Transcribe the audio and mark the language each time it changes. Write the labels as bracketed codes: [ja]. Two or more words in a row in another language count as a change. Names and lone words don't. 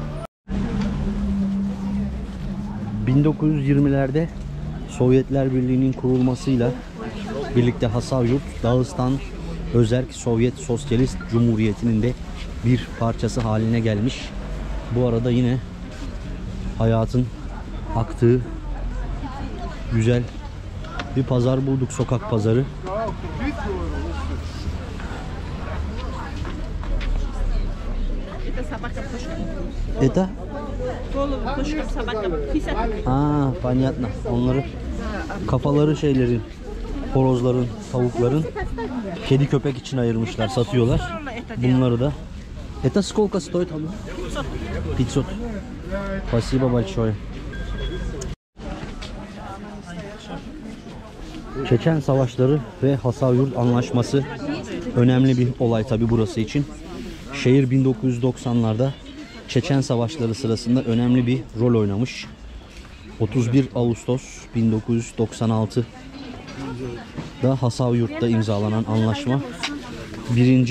[tr] 1920'lerde Sovyetler Birliği'nin kurulmasıyla birlikte Hasavyurt, Dağıstan Özerk Sovyet Sosyalist Cumhuriyeti'nin de bir parçası haline gelmiş. Bu arada yine hayatın aktığı güzel bir pazar bulduk, sokak pazarı. [ru] Это? Aa, понятно. [tr] Onları kafaları şeylerin, horozların, tavukların kedi köpek için ayırmışlar, satıyorlar. Bunları da. [ru] Это сколько стоит? 500. Спасибо большое. [tr] Çeçen Savaşları ve Hasavyurt Anlaşması önemli bir olay tabi burası için. Şehir 1990'larda Çeçen Savaşları sırasında önemli bir rol oynamış. 31 Ağustos 1996'da Hasavyurt'ta imzalanan anlaşma 1.